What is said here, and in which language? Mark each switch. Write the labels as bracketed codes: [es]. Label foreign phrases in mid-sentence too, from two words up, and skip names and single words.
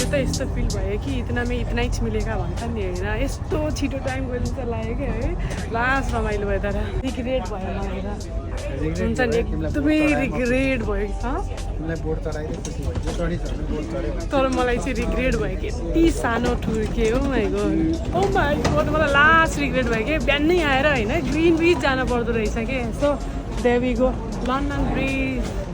[ne] यस्तो फिल भयो कि [hi] इतना में इतना ही मिलेगा [ne] भन्छ नि होइन यस्तो छिटो टाइम गयो जस्तो लाग्यो [hi] क्या है [ne] लास्ट रमाइलो भयो तर रिग्रेट भयो मलाई त हुन्छ नि एकदमै रिग्रेट भयो कि तर मलाई चाहिँ रिग्रेट भयो कि यति सानो ठुर्के हो माइको [en] oh my god [ne] मलाई लास्ट रिग्रेट भयो कि बिहानै आएर होइन ग्रिन ब्रिज जानु पर्दो रहेछ कि [en] so there we go London Bridge